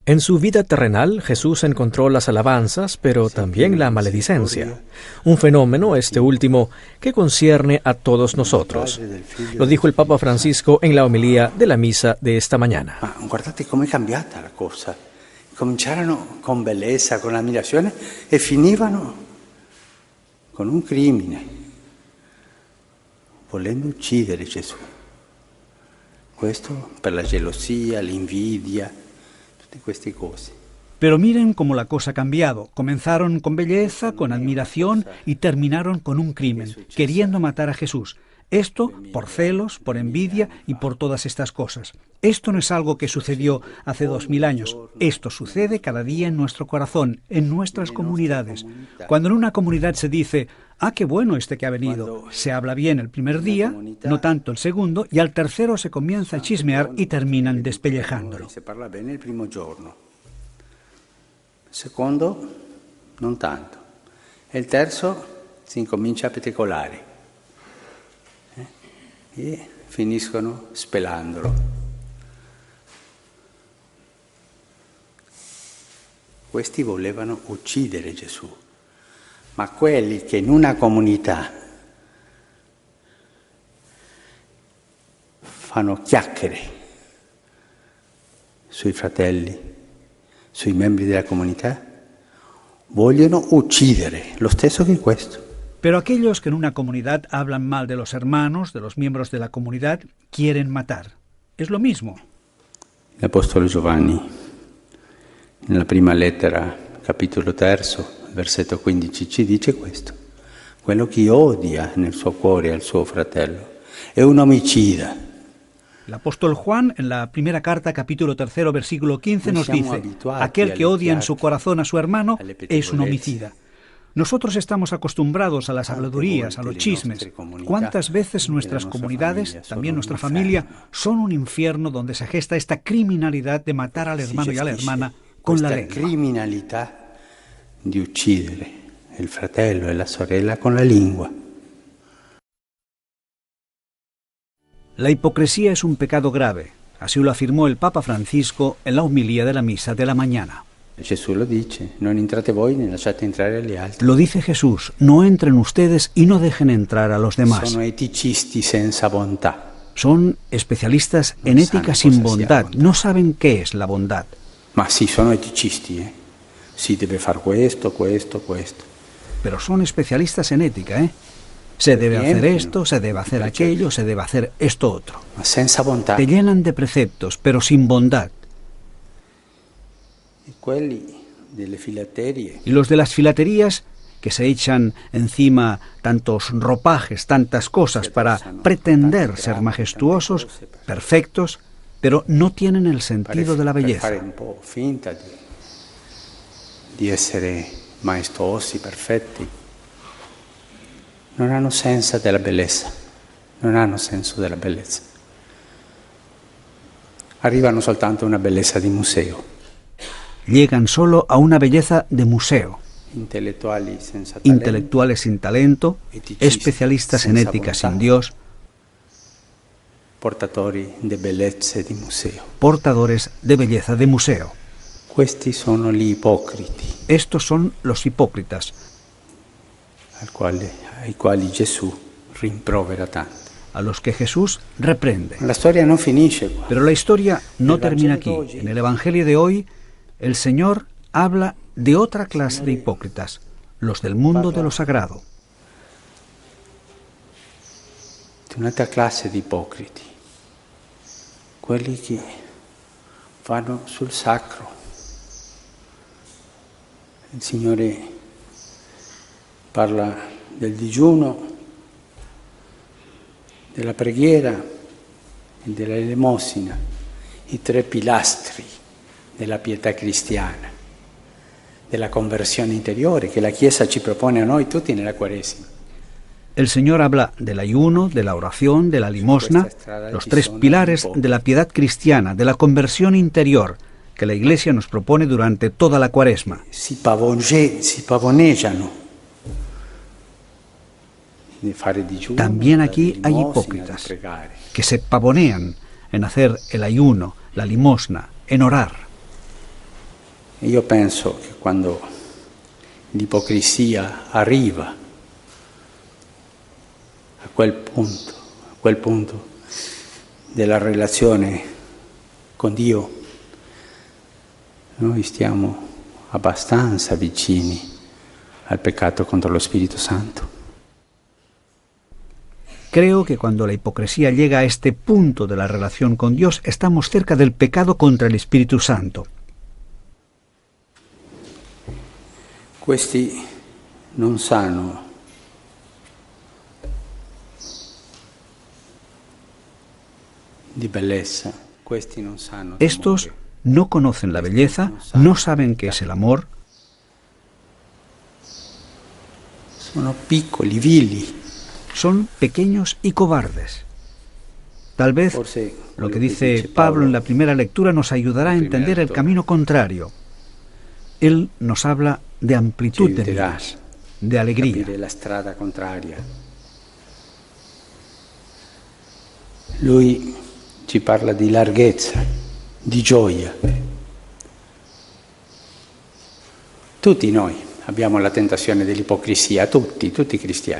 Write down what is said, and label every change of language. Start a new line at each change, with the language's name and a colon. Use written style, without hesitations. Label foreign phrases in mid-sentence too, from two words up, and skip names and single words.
Spanish: En su vida terrenal, Jesús encontró las alabanzas, pero también la maledicencia. Un fenómeno, este último, que concierne a todos nosotros. Lo dijo el Papa Francisco en la homilía de la misa de esta mañana.
Italian: Ma guardate com'è cambiata la cosa. Cominciarono con bellezza, con ammirazione e finivano con un crimine, volendo uccidere Gesù. Questo per la gelosia, l'invidia, tutte queste cose.
Spanish: Pero miren cómo la cosa ha cambiado. Comenzaron con belleza, con admiración y terminaron con un crimen, queriendo matar a Jesús. Esto por celos, por envidia y por todas estas cosas. Esto no es algo que sucedió hace 2000 años. Esto sucede cada día en nuestro corazón, en nuestras comunidades. Cuando en una comunidad se dice, ¡ah, qué bueno este que ha venido!, se habla bien el primer día, no tanto el segundo, y al tercero se comienza a chismear y terminan despellejándolo.
Italian: Se parla bene il primo giorno. Secondo, non tanto. E il terzo si incomincia a petecolare. E finiscono spelandolo. Questi volevano uccidere Gesù, ma quelli che in una comunità fanno chiacchiere sui fratelli, sui membri della comunità, vogliono uccidere, lo stesso che questo.
Spanish: Pero aquellos que en una comunidad hablan mal de los hermanos, de los miembros de la comunidad, quieren matar. Es lo mismo. El apóstol
Italian: Giovanni, nella prima lettera, capitolo 3, versetto 15, ci dice questo. Quello che odia nel suo cuore al suo fratello è un omicida.
Spanish: El apóstol Juan, en la primera carta, capítulo 3, versículo 15, nos dice, aquel que odia en su corazón a su hermano es un homicida. Nosotros estamos acostumbrados a las habladurías, a los chismes. ¿Cuántas veces nuestras comunidades, también nuestra familia, son un infierno donde se gesta esta criminalidad de matar al hermano y a la hermana con la lengua?
Italian: La criminalità di uccidere il fratello e la sorella con la lingua.
Spanish: La hipocresía es un pecado grave. Así lo afirmó el Papa Francisco en la homilía de la misa de la mañana. Jesús lo dice,
Italian: non entrate voi ne lasciate entrare gli altri.
Spanish: Lo dice Jesús, no entren ustedes y no dejen entrar a los demás.
Italian: Sono eticisti senza bontà.
Spanish: Son especialistas en ética sin bondad, no saben qué es la bondad.
Italian: Ma sì, sono eticisti, Si deve far questo.
Spanish: Pero son especialistas en ética, Se debe hacer esto, se debe hacer aquello, se debe hacer esto otro.
Italian: Ma senza bontà.
Spanish: Te llenan de preceptos, pero sin bondad. Y los de las filaterías, que se echan encima tantos ropajes, tantas cosas para pretender ser majestuosos, perfectos, pero no tienen el sentido de la belleza.
Italian: Finta di essere maestosi, perfetti. Non hanno senso della bellezza. Non hanno senso della bellezza. Arrivano soltanto a una bellezza di museo.
Spanish: Llegan solo a una belleza de museo. Intelectuales sin talento, especialistas en ética sin Dios,
Italian: portatori di bellezze di museo.
Spanish: Portadores de belleza de museo.
Italian: Questi sono gli ipocriti.
Spanish: Estos son los hipócritas,
Italian: ai quali Gesù rimprovera tanto.
Spanish: A los que Jesús reprende. La historia
Italian: no finisce qua.
Spanish: Pero la historia no termina aquí. En el Evangelio de hoy, el Señor habla de otra clase de hipócritas, los del mundo de lo sagrado.
Italian: Di un'altra classe di ipocriti, quelli che vanno sul sacro. Il Signore parla del digiuno, della preghiera e della elemosina, i 3 pilastri della pietà cristiana, della conversione interiore che la Chiesa ci propone a noi tutti nella Quaresima.
Spanish: El Señor habla del ayuno, de la oración, de la limosna, los 3 pilares de la piedad cristiana, de la conversión interior que la Iglesia nos propone durante toda la Cuaresma.
Italian: Si pavoneggiano di fare digiuno.
Spanish: También aquí hay hipócritas que se pavonean en hacer el ayuno, la limosna, en orar.
Italian: Io penso che quando l'ipocrisia arriva a quel punto della relazione con Dio, noi stiamo abbastanza vicini al peccato contro lo Spirito Santo.
Spanish: Creo que cuando la hipocresía llega a este punto de la relación con Dios, estamos cerca del pecado contra el Espíritu Santo.
Italian: Questi non sanno di bellezza, questi non sanno di
Spanish: Estos
Italian: amore.
Spanish: no conocen la belleza, no saben qué es el amor,
Italian: Sono piccoli, vili.
Spanish: son pequeños y cobardes. Tal vez
Italian: Forse
Spanish: lo que
Italian: quello
Spanish: dice Pablo en la primera lectura nos ayudará a entender el camino contrario. Él nos habla de amplitud de miras, de alegría.
Italian: capire la strada contraria. Lui ci parla di larghezza, di gioia. Tutti noi abbiamo la tentazione dell'ipocrisia, tutti i cristiani.